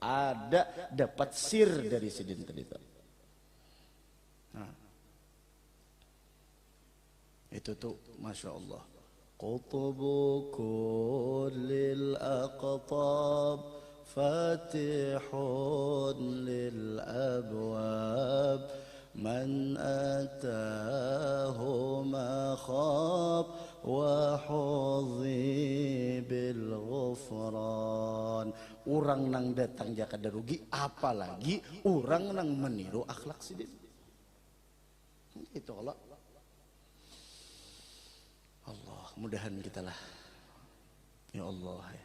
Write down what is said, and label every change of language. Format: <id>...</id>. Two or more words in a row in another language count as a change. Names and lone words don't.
<bjn>Ada dapat sir dari sidin tadi itu. Nah. Itu tuh</bjn> <ar>ما شاء الله. قطب كل الأقطاب فاتح للأبواب من أتاه ما خاب وحظي بالغفران.</ar> <bjn>Orang nang datang jaka kada rugi, apalagi orang nang meniru akhlak sidin. Itu Allah. Mudahan kita lah</bjn> <ar>يا الله</ar> <bjn>ya.</bjn>